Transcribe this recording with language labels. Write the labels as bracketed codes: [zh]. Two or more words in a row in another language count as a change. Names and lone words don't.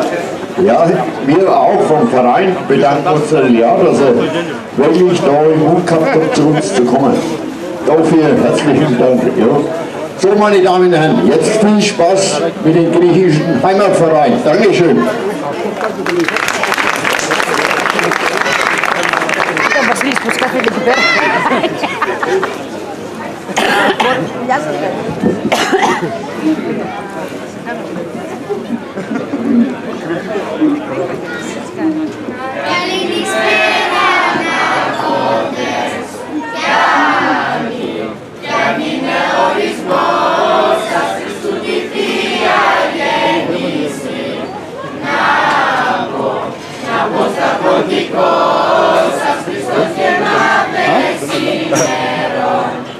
[de] Ja, wir auch vom Verein bedanken uns natürlich auch, dass er wirklich da im Mut gehabt hat, zu uns zu kommen. Dafür herzlichen Dank. Ja. So, meine Damen und Herren, jetzt viel Spaß mit dem griechischen Heimatverein. Dankeschön. [el] Ο Βασίλης που σκάφεται εκεί πέρα. Γεια σας. Καλησπέρα ανάρχοντες, κι αν είναι ορισμός σας Χριστού τη Θεία Γέννηση, να πω στα ποντικό σας Χριστός γεννάται σήμερον,